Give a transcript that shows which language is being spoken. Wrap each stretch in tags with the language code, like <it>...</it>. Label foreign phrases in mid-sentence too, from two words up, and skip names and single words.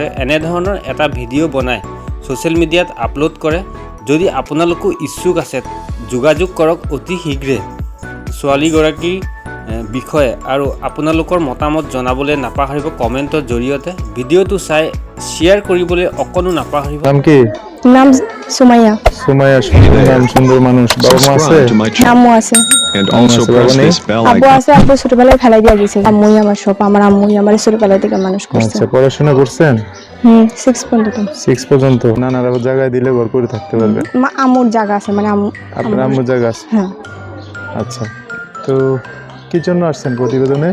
<as>এনেধৰণৰ এটা ভিডিঅ' বনাই ছ'চিয়েল মিডিয়াত আপলোড কৰে। যদি আপোনালোকো ইচ্ছুক আছে যোগাযোগ কৰক অতি শীঘ্ৰে ছোৱালীগৰাকীৰ বিষয়ে। আৰু আপোনালোকৰ মতামত জনাবলৈ নাপাহৰিব কমেণ্টৰ জৰিয়তে। ভিডিঅ'টো চাই শ্বেয়াৰ কৰিবলৈ অকণো নাপাহৰিব।</as> <bn>নাম কি? নাম সুমাইয়া। সুমাইয়া, সুন্দর নাম, সুন্দর মানুষ। বাবা মা আছে? আম্মু আছে।</bn> <en>And also press this bell</en> <bn>আব্বু</bn> <en>icon.</en> <bn>আছে, আব্বু ছোটবেলায় ফেলাই দিয়ে গেছে। আম্মুই আমার সব, আমার আম্মুই আমার ছোটবেলা থেকে মানুষ করছে। আচ্ছা, পড়াশোনা করছেন? 6 পর্যন্ত। 6 পর্যন্ত। নানার জায়গায় দিলে ঘর করে থাকতে পারবে। আম্মুর জায়গা আছে, মানে আম্মু। আপনার আম্মুর জায়গা আছে? হ্যাঁ। আচ্ছা, তো কি জন্য আসছেন প্রতিবেদনে?</bn>